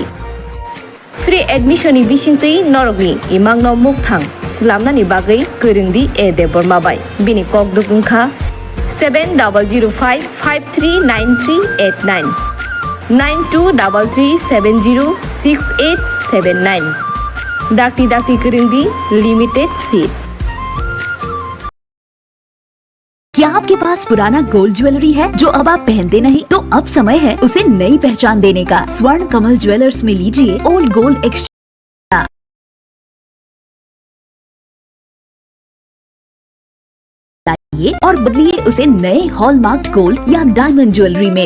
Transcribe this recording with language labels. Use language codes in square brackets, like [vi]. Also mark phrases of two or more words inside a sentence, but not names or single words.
[en] Free admission [trp] ni bisingtui norogni imang no mukthang slamna ni bagai kurungdi e deborma bai bini kok dukungkha 7005539389 9233706879 dakti kurungdi [en] limited seat। [hi] क्या आपके पास पुराना [en] gold jewellery [hi] है जो अब आप पहनते नहीं? तो अब समय है उसे नई पहचान देने का। स्वर्ण कमल ज्वेलर्स में लीजिए [en] old gold exchange [hi] और बदलिए उसे नए [en] hallmarked gold [hi] या [en] diamond jewellery [hi] में।